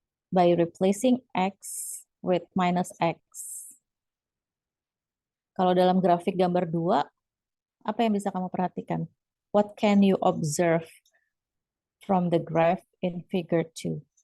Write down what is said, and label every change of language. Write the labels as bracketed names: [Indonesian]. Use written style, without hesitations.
[English] By replacing x with minus x. [Indonesian] Kalau dalam grafik gambar 2, apa yang bisa kamu perhatikan? [English] What can you observe from the graph in figure 2?